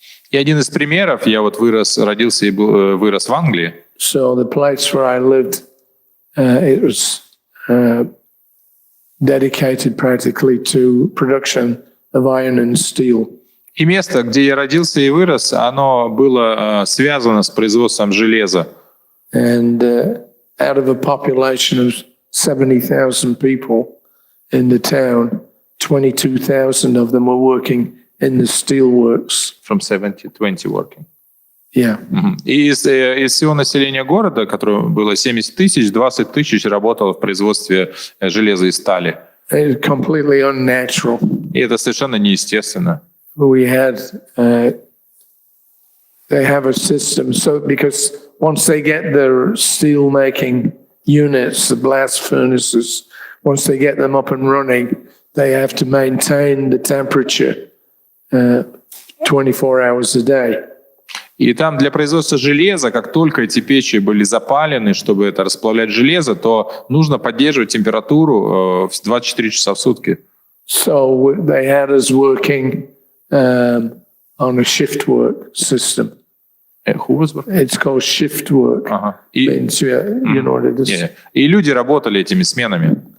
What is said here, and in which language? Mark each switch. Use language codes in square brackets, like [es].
[ru] И один из примеров, я родился и вырос в Англии. [en] So the place where I lived, it was dedicated practically to production of iron and steel. [ru] И место, где я родился и вырос, оно было связано с производством железа. [en] And out of a population of 70,000 people in the town, 22,000 of them were working in the steel works. From 70 to 20 working. Yeah. [ru] И из всего населения города, которое было 70 тысяч, 20 тысяч работало в производстве железа и стали. [en] It's completely unnatural. [ru] И это совершенно неестественно. [en] We had, they have a system, so because once they get their steel making units, the blast furnaces, once they get them up and running, they have to maintain the temperature 24 hours a day. [ru] И там для производства железа, как только эти печи были запалены, чтобы это расплавлять железо, то нужно поддерживать температуру 24 часа в сутки. [en] So they had us working on a shift work system. Who was working? It's called shift work. Ага. Means, you know what it is? [ru] И люди работали этими сменами.